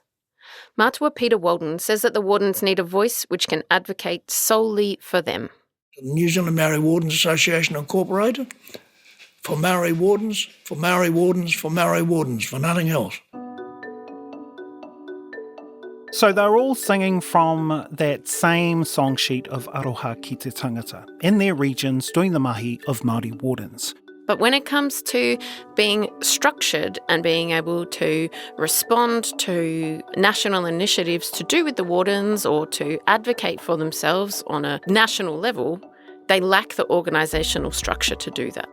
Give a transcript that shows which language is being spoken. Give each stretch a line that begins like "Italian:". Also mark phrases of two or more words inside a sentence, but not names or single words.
English: Mātua Peter Walden says that the Wardens need a voice which can advocate solely for them. The New Zealand Māori Wardens Association Incorporated, for Māori Wardens, for Māori Wardens, for Māori Wardens, for nothing else. So they're all singing from that same song sheet of
Māori: Aroha ki te tangata,
English: in their regions doing the mahi of Māori Wardens. But when it comes to being structured and being able to respond to national initiatives to do with the Wardens or to advocate for themselves on a national level, they lack the organisational structure to do that.